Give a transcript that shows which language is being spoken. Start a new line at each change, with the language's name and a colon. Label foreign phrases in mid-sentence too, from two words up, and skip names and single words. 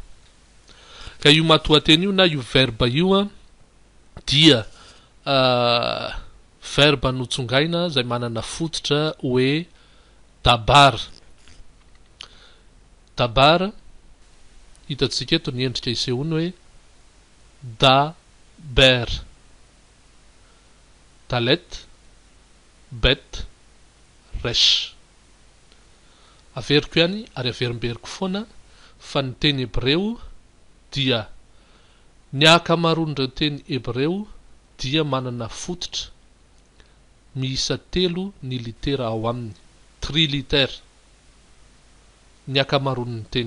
Malagasy: Ka io matoateny io na io verbe io dia verbe notsongaina zay manana fototra hoe dabar. Dabar hitatsika eto ny endrika isehony hoe daber.
Hebrew: דלת בית ריש.
Malagasy: Averiko ihany ary averimberiko foana fa ny teny hebreo dia ny akamaroan'ireo teny hebreo dia manana fototra miisa 3 ny litera ao aminy. 3 litera ny akamaroan'ny teny.